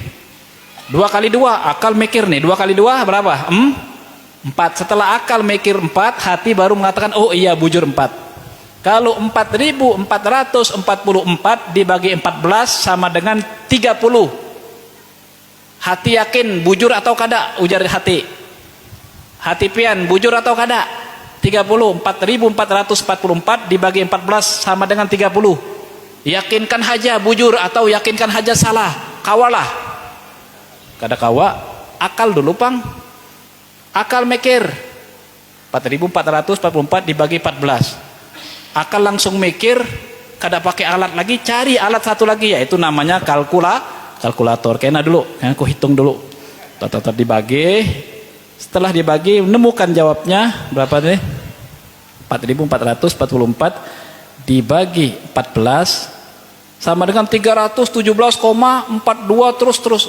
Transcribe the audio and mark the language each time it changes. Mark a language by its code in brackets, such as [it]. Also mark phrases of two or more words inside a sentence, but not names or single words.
[id] 2 kali 2 akal mikir nih. 2 kali 2 berapa? 4. Setelah akal mikir 4, hati baru mengatakan oh iya bujur 4. Kalau 4444 dibagi 14 sama dengan 30. Hati yakin bujur atau kada? Ujar hati. [bjn] Hati pian bujur atau kada? [id] 30. 4444 dibagi 14 sama dengan 30. Yakinkan haja bujur atau yakinkan haja salah? [bjn] Kawalah. Kada kawa, akal dulu, Pang. [id] Akal mikir 4444 dibagi 14. Akal langsung mikir, kada pakai alat lagi, cari alat satu lagi, yaitu namanya kalkulator. [bjn] Kena dulu, aku hitung dulu. [id] Tat dibagi. Setelah dibagi, menemukan jawabnya berapa nih? 4444 dibagi 14 sama dengan 317,42 terus.